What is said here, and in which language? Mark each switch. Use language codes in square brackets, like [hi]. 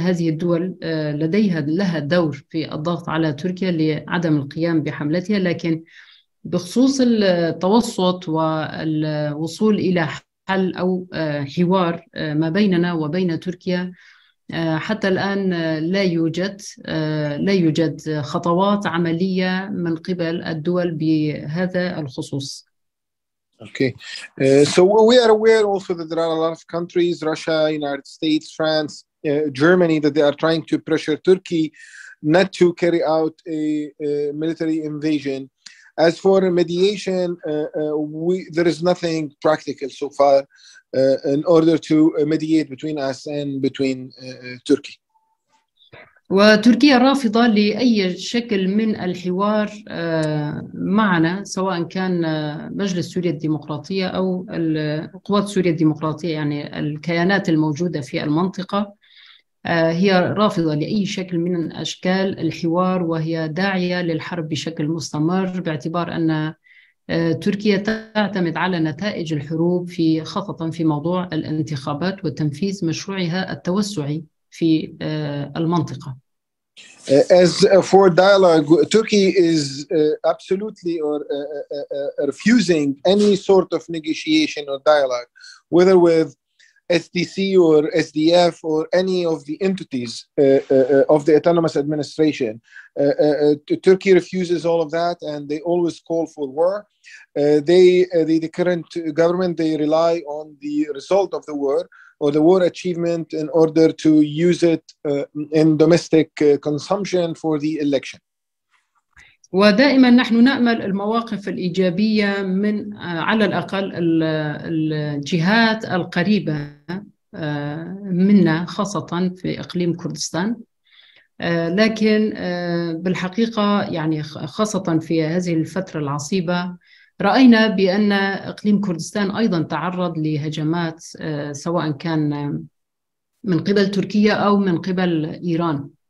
[ar] هذه الدول لها دور في الضغط على تركيا لعدم القيام بحملتها، لكن بخصوص التوسط والوصول إلى حل أو حوار ما بيننا وبين تركيا، حتى الآن لا يوجد خطوات عملية من قبل الدول بهذا الخصوص. [en] Okay, so we are aware also that there are a lot of countries, Russia, United States, France, Germany, that they are trying to pressure Turkey not to carry out a military invasion. As for mediation, there is nothing practical so far in order to mediate between us and between Turkey. [ar] وتركيا رافضة لأي شكل من الحوار معنا، سواء كان مجلس سوريا الديمقراطية أو قوات سوريا الديمقراطية، يعني الكيانات الموجودة في المنطقة. هي رافضة لأي شكل من أشكال الحوار، وهي داعية للحرب بشكل مستمر، باعتبار أن تركيا تعتمد على نتائج الحروب خاصة في موضوع الانتخابات وتنفيذ مشروعها التوسعي في المنطقة. [en] As for dialogue, Turkey is absolutely refusing any sort of negotiation or dialogue, whether with SDC or SDF or any of the entities of the autonomous administration. Turkey refuses all of that, and they always call for war. The current government, they rely on the result of the war or the war achievement in order to use it in domestic consumption for the election. [ar] ودائما نحن نأمل المواقف الإيجابية من على الأقل الجهات القريبة منا، خاصة في إقليم كردستان. لكن بالحقيقة يعني خاصة في هذه الفترة العصيبة رأينا بأن إقليم كردستان أيضا تعرض لهجمات سواء كان من قبل تركيا أو من قبل إيران.